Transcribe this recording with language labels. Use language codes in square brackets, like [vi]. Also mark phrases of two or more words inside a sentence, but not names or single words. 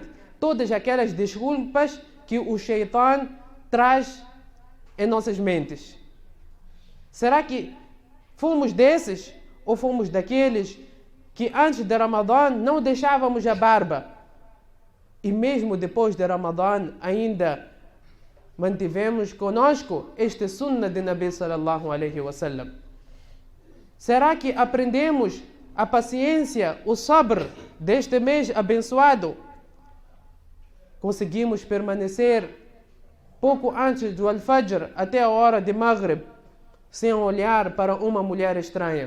[pt] Todas aquelas desculpas que o Shaitan traz em nossas mentes. Será que fomos desses ou fomos daqueles que antes de Ramadã não deixávamos a barba e mesmo depois de Ramadã ainda mantivemos conosco este sunnah de [ar] نبي صلى الله عليه وسلم? [pt] Será que aprendemos a paciência, o sabr deste mês abençoado? Conseguimos permanecer pouco antes do Al-Fajr até a hora de Maghrib sem olhar para uma mulher estranha?